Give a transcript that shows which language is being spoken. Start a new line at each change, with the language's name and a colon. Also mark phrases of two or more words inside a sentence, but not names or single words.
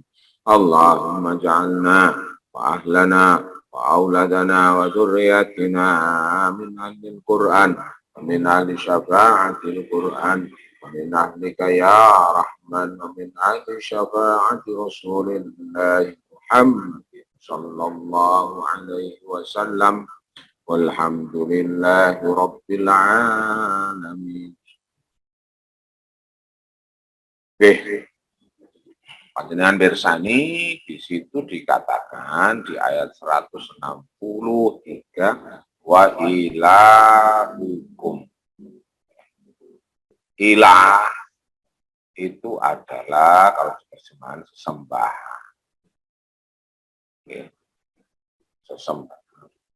Arabic: اللهم اجعلنا وأهلنا وأولادنا وذرياتنا من أهل القرآن ومن أهل شفاعة القرآن ومن أهلك يا رحمن ومن أهل شفاعة رسول الله محمد صلى الله عليه وسلم والحمد لله رب العالمين.
Indonesian: Panjenengan bersani di situ dikatakan di ayat 163
Arabic: wa ilahukum.
Indonesian: Ilah itu adalah kalau terjemahan sesembahan. Oke. Sesembahan.